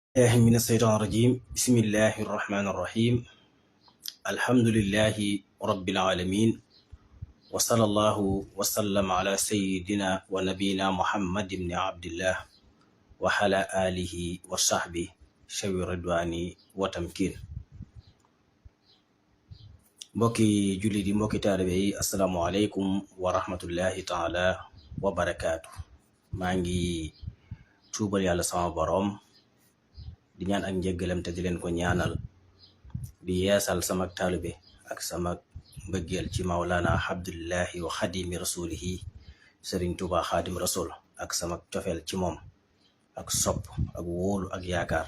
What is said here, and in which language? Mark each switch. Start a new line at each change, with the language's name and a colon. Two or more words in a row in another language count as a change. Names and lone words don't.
Arabic: من الشيطان الرجيم بسم الله الرحمن الرحيم الحمد لله رب العالمين وصلى الله وسلم على سيدنا ونبينا محمد بن عبد الله وعلى آله وصحبه شوي الرضوان وتمكين
Wolof: mbokki julli di mbokki taalibe yi
Arabic: السلام عليكم ورحمة الله تعالى وبركاته.
Wolof: maa ngi tuubal yàlla sama borom di ñaan ak njëggalam te di leen ko ñaanal di yeesal sama taalibe ak sama mbëggeel ci Mawlana Abdullahi
Arabic: وخادم رسوله
Wolof: Sëriñ Tuuba
Arabic: خادم رسول
Wolof: ak sama cofeel ci moom ak sopp ak wóolu ak yaakaar